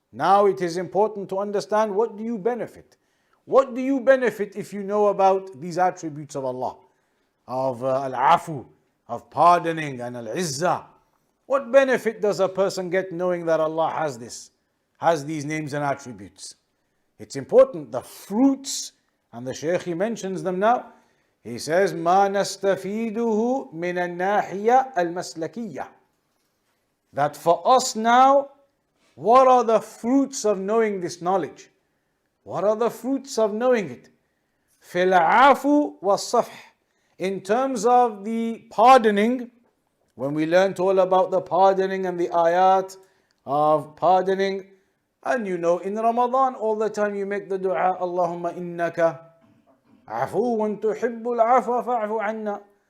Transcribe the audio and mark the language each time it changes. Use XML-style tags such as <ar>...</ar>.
<en>Now it is important to understand, what do you benefit? What do you benefit if you know about these attributes of Allah? Of al-afu, of pardoning, and al-izzah. What benefit does a person get knowing that Allah has these names and attributes? It's important, the fruits, and the Shaykh, he mentions them now. He says,</en> <ar>مَا نَسْتَفِيدُهُ مِنَ النَّاحِيَةِ الْمَسْلَكِيَّةِ.</ar> <en>That for us now, what are the fruits of knowing this knowledge? What are the fruits of knowing it?</en> <ar>فِي الْعَافُ وَالصَّفْحِ.</ar> <en>In terms of the pardoning, when we learnt all about the pardoning and the ayat of pardoning, and you know in Ramadan all the time you make the dua,</en> <ar>Allahumma innaka afuwan tuhibbul afwa fa'fu anna.</ar>